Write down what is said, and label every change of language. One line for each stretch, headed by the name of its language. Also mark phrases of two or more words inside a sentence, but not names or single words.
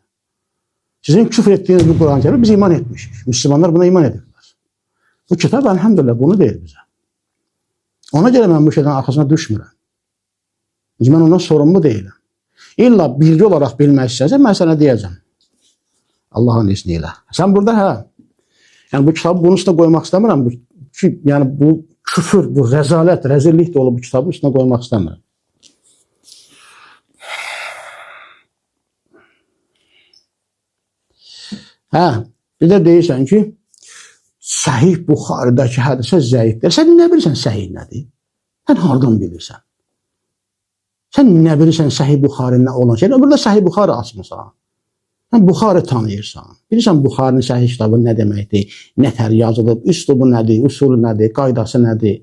Azerbaijani: Sizin küfr etdiyiniz bu Kur'an-ı Kerimə biz iman etmişik. Müslümanlar buna iman edirlər. Bu kitab elhamdülillah bunu deyir bizə. Ona görə mən bu şeydən arxasına düşmürəm. Mən ondan sorumlu deyiləm. İlla bilgi olaraq bilmək istəyəcəm, mən sənə deyəcəm.
Turkish: Allahın izniyle. Sen burada yani bu kitabı bunun üstüne koymak istemiyorum. Yani bu küfür, bu rezalet, rezillik dolu bu kitabı üstüne koymak istemiyorum.
Azerbaijani: Bir de deyirsən ki, Sahih Buxarıdakı hədisə zəifdir. Sən nə bilirsən səhih nədir? Sən hardan bilirsən? Sən nə bilirsən Sahih Buxarının olan şey? Burada Sahih Buxarı açmısan. Sən Buxarı tanıyırsan. Bilirsən Buxarının səhih kitabı nə deməkdir? Nətər yazılıb, üslubu nədir, usulü nədir, qaydası nədir?